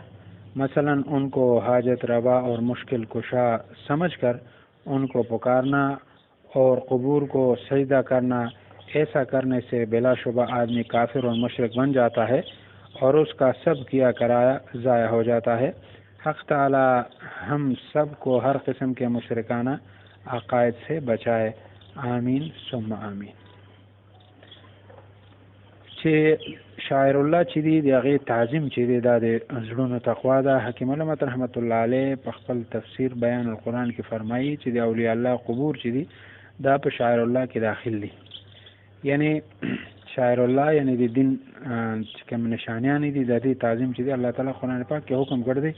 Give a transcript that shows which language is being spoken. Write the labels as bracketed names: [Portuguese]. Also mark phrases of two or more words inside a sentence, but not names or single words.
[Urdu] مثلا ان کو حاجت روا اور مشکل کشا سمجھ کر ان کو پکارنا اور قبور کو سجدہ کرنا، ایسا کرنے سے بلا شبہ آدمی کافر اور مشرک بن جاتا ہے اور اس کا سب کیا کرایا ضائع ہو جاتا ہے۔ حق تعالی ہم سب کو ہر قسم کے مشرکانہ عقائد سے بچائے، [Arabic] آمین ثم آمین۔ [Pashto] چې شاعر الله چې دی د هغې تعظیم چې دی دا د زړونو تقوا ده۔ حکیم علامت [Arabic] رحمت الله علیه [Pashto] په خپل تفسیر بیان القرآن کې فرمایي چې د اولیاء الله قبور چې دی دا په شاعر الله کې داخل دي، یعنی شاعر الله یعنی د دین چې کوم نشانیان دي د دې تعظیم چې دی الله تعالی قرآن پاک کې حکم کړی دی۔